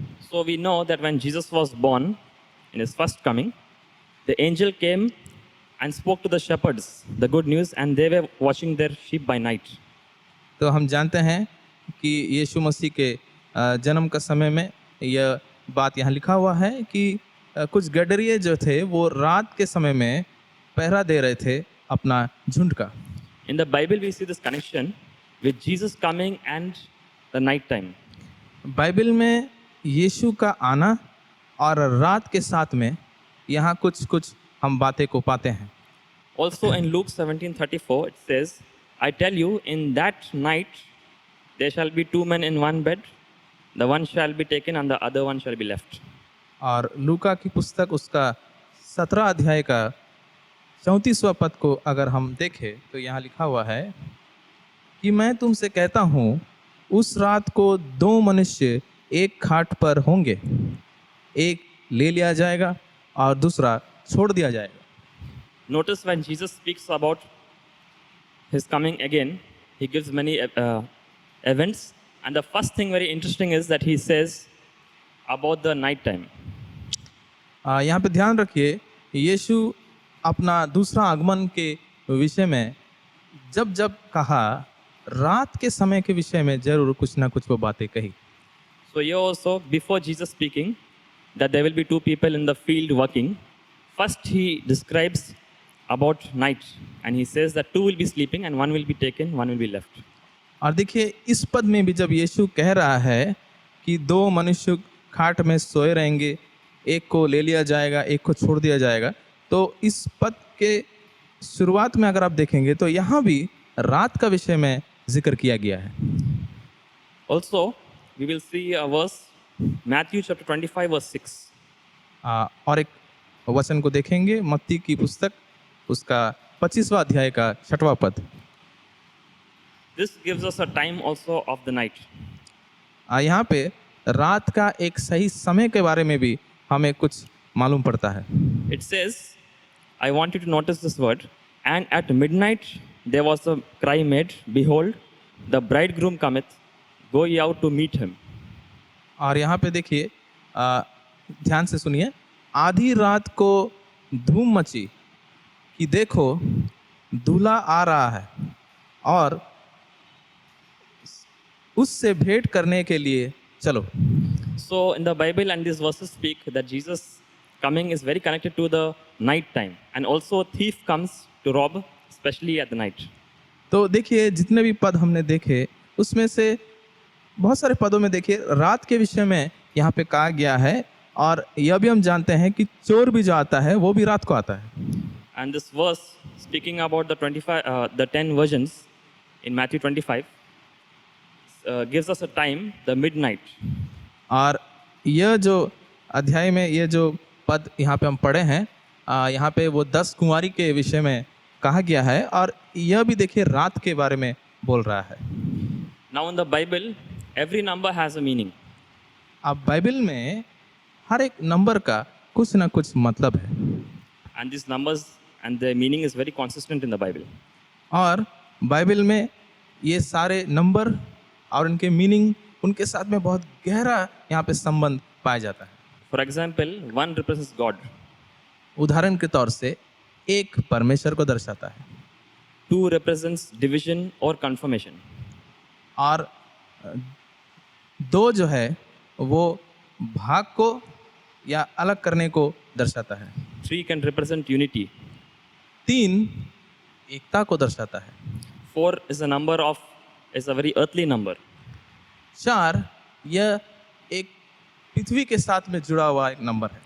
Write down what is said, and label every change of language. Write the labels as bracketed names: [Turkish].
[English] So we know that when Jesus was born in his first coming, the angel came and spoke to the shepherds the good news, and they were watching their sheep by night. [Hindi] तो हम जानते हैं कि यीशु मसीह के जन्म का समय में यह बात यहाँ लिखा हुआ है कि कुछ गडरिये जो थे वो रात के समय में पहरा दे रहे थे अपना झुंड का। [English] In the Bible, we see this connection with Jesus coming and the night time. [Hindi] Bible में यीशु का आना और रात के साथ में यहाँ कुछ कुछ हम बातें को पाते हैं। [English] Also in Luke 17:34, it says, I tell you, in that night there shall be two men in one bed, the one shall be taken and the other one shall be left. [Hindi] और लूका की पुस्तक उसका 17 अध्याय का 34वां पद को अगर हम देखें तो यहाँ लिखा हुआ है कि मैं तुमसे कहता हूँ उस रात को 2 मनुष्य एक खाट पर होंगे, एक ले लिया जाएगा और दूसरा छोड़ दिया जाएगा। [English] Notice when Jesus speaks about his coming again, he gives many events, and the first thing very interesting is that he says about the night time. [Hindi] यहाँ पे ध्यान रखिए, यीशु अपना दूसरा आगमन के विषय में जब जब कहा रात के समय के विषय में जरूर कुछ ना कुछ वो बातें कही। [English] So here also, before Jesus speaking that there will be two people in the field working, first he describes about night, and he says that two will be sleeping and one will be taken, one will be left. [Hindi] और देखिए इस पद में भी जब यीशु कह रहा है कि 2 मनुष्य खाट में सोए रहेंगे, एक को ले लिया जाएगा, एक को छोड़ दिया जाएगा, तो इस पद के शुरुआत में अगर आप देखेंगे तो यहाँ भी रात का विषय में जिक्र किया गया है। [English] Also, we will see a verse, Matthew chapter 25 verse 6. [Hindi] और एक वचन को देखेंगे मत्ती की पुस्तक उसका 25वां अध्याय का 6वां पद। [English] This gives us a time also of the night. [Hindi] यहाँ पे रात का एक सही समय के बारे में भी हमें कुछ मालूम पड़ता है। [English] It says, I want you to notice this word, and at midnight there was a cry made, behold, the bridegroom cometh, go ye out to meet him. [Hindi] और यहाँ पे देखिए ध्यान से सुनिए, आधी रात को धूम मची कि देखो दूल्हा आ रहा है और उससे भेंट करने के लिए चलो। [English] So in the Bible and these verses speak that Jesus coming is very connected to the night time, and also a thief comes to rob, especially at the night. [Hindi] तो देखिए जितने भी पद हमने देखे उसमें से बहुत सारे पदों में देखिए रात के विषय में यहाँ पे कहा गया है, और यह भी हम जानते हैं कि चोर भी जो आता है वो भी रात को आता है। [English] And this verse speaking about the 10 virgins in Matthew 25 gives us a time, the midnight. [Hindi] और यह जो अध्याय में ये जो पद यहाँ पे हम पढ़े हैं, यहाँ पे वो 10 कुंवारी के विषय में कहा गया है, और यह भी देखिए रात के बारे में बोल रहा है। [English] Now in the Bible, every number has a meaning. [Hindi] अब बाइबल में हर एक नंबर का कुछ ना कुछ मतलब है, [English] And these numbers and their meaning is very consistent in the Bible. [Hindi] और बाइबल में ये सारे नंबर और उनके मीनिंग उनके साथ में बहुत गहरा यहाँ पे संबंध पाया जाता है। [English] For example, 1 represents God, [Hindi] उदाहरण के तौर से एक परमेश्वर को दर्शाता है, [English] 2 represents division or confirmation, [Hindi] और 2 जो है वो भाग को या अलग करने को दर्शाता है। [English] 3 can represent unity. [Hindi] 3 एकता को दर्शाता है। [English] 4 is a very earthly number. [Hindi] 4 यह एक पृथ्वी के साथ में जुड़ा हुआ एक नंबर है।